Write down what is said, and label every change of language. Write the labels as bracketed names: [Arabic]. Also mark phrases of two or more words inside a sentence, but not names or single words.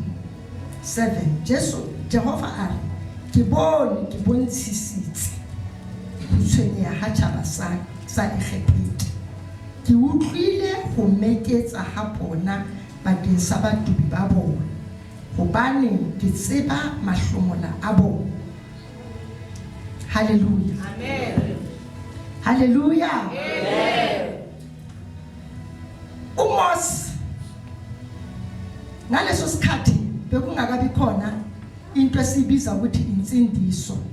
[Southern Sotho] 7 Jehova a re ke bontshitsitse ho tshwenyeha ha tjhaba sa Egipte. Ke utlwile ho meketsa ha bona bakeng sa badubi ba bona hobane ke tseba mahlomola a bona. Hallelujah. Amen. Hallelujah. Amen. [Zulu] Umos ngaleso sikhathi bekungakabi khona into esibiza ukuthi insindiso.